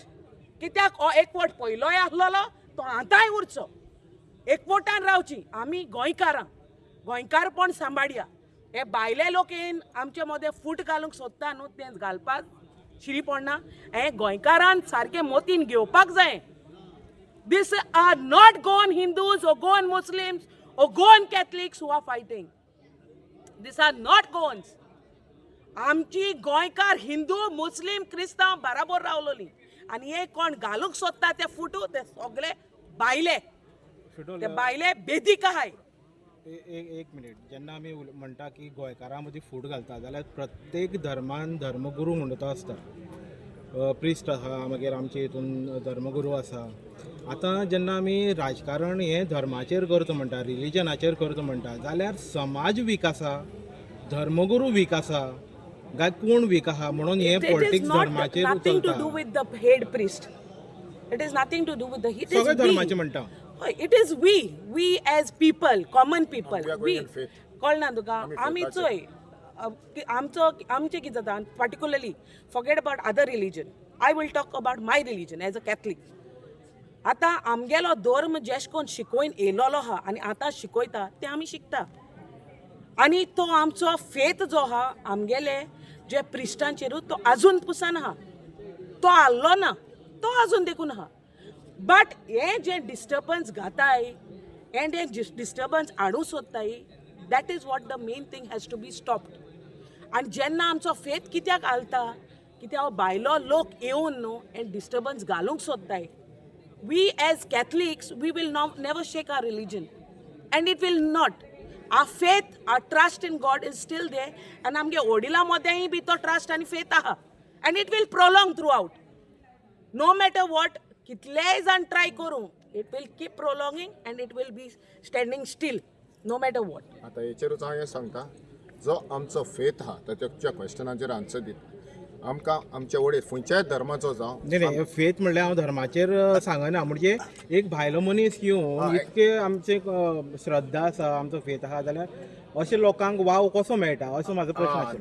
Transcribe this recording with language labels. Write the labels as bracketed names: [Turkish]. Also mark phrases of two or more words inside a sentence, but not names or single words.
[Konkani] कित्याक हो एकवट पयलोय आसलोलो तो आतांय उरचो. एकवटान रावची. आमी गोंयकारपण सांबाळया. हे भायले लोक येवन आमचे मदें फूट घालूंक सोदता न्हू तें घालपाक शिरी पडना. हें गोंयकारान सारकें मोतीन घेवपाक जाय. [English] These are not Goan Hindus or Goan Muslims or Goan Catholics who are fighting. These are not Goans. [Konkani] आमची गोंयकार हिंदू मुस्लिम क्रिस्तांव बराबर रावलोली आनी हे कोण घालूंक सोदता ते फुटू ते सगळे भायले. ते भायले बेदीक आहाय. एक मिनिट. जेन्ना आमी म्हणटा की गोंयकारां मदीं फूट घालता जाल्यार प्रत्येक धर्मान धर्मगुरू म्हणटा तो आसता. प्रिस्ट आसा मागीर आमचे हितून धर्मगुरू आसा. आतां जेन्ना आमी राजकारण हें धर्माचेर करता म्हणटा रिलिजनाचेर करता म्हणटा जाल्यार समाज वीक आसा, धर्मगुरू वीक आसा काय कोण वीक आहा म्हणून हें पॉलिटिक्स धर्माचेर चलता. [English] Nothing to do with the head priest. It is nothing to do with the. It is [Konkani] सगळे धर्माचे म्हणटा. [English] It is we as people, common people. We are going in faith. [Konkani] कळना तुका? आमी चोय आमचें कितें जाता [English] particularly forget about other religion. I will talk about my religion as a Catholic. [Konkani] आतां आमगेलो धर्म जेश कोन शिकोवन येयलोलो आहा आनी आतां शिकोयता तें आमी शिकता. आनी तो आमचो फेथ जो आहा आमगेले जे प्रिस्टांचेरूच तो आजून पुसान आहा. तो आल्लो ना. तो आजून देखून आहा. [English] बट [Konkani] हे जे डिस्टर्बन्स घाताय एंड हे डिस्टर्बन्स हाडूं सोदताय [English] that is what the main thing has to be stopped. [Konkani] आनी जेन्ना आमचो फेथ कित्याक आलता कित्याक हांव भायलो लोक येवन न्हू हे डिस्टर्बन्स घालूंक सोदताय. [English] We as Catholics, we will never shake our religion. And it will not. Our faith, our trust in God is still there. [Konkani] And आमगे ओडिला मदेंय बी तो [English] trust and faith [Konkani] आहा. [English] And it will prolong throughout. No matter what, [Konkani] कितलेय जाण try करूं, [English] it will keep prolonging and it will be standing still. No matter what. [Konkani] आता हेचेरूच हांव हें सांगता, जो आमचो फेथ आहा ताच्या क्वेश्चनाचेर आन्सर दिता. आमकां आमचे वडील खंयच्याय धर्माचो जावं नाही फेथ म्हणल्यार हांव धर्माचेर सांगना, म्हणजे एक भायलो मनीस येवन इतके आमचे श्रद्धा आसा, आमचो फेथ आहा जाल्यार अशे लोकांक वाव कसो मेळटा असो म्हाजो प्रश्न आशिल्लो.